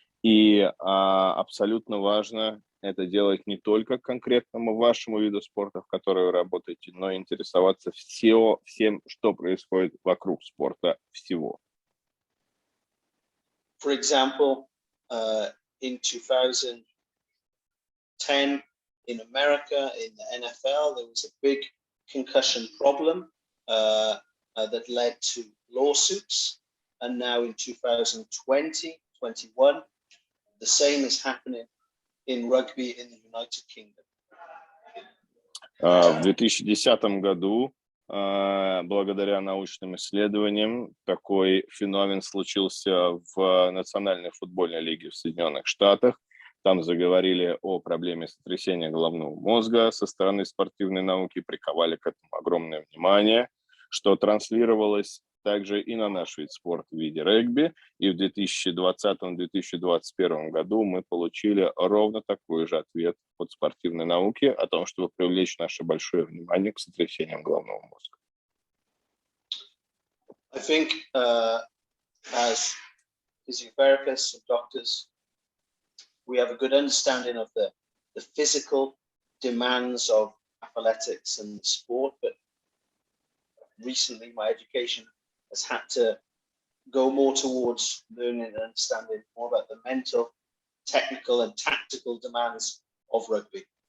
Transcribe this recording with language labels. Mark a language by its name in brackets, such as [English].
[Russian] И абсолютно важно это делать не только конкретному вашему виду спорта, в котором вы работаете, но и интересоваться всем, что происходит вокруг спорта всего. [English] For example, in 2010 in America, in the NFL, there was a big concussion problem that led to lawsuits, and now in 2020-21, the same is happening in rugby in the United Kingdom. [Russian] В 2010 году, благодаря научным исследованиям, такой феномен случился в Национальной футбольной лиге в Соединенных Штатах. Там заговорили о проблеме сотрясения головного мозга со стороны спортивной науки, приковали к этому огромное внимание, что транслировалось также и на наш вид спорта в виде регби. И в 2020-2021 году мы получили ровно такой же ответ от спортивной науки о том, чтобы привлечь наше большое внимание к сотрясениям головного мозга. [English] I think as physiotherapists and doctors, we have a good understanding of the physical demands of athletics and sport, but recently my education has had to go more towards learning and understanding more about the mental, technical and tactical demands of rugby.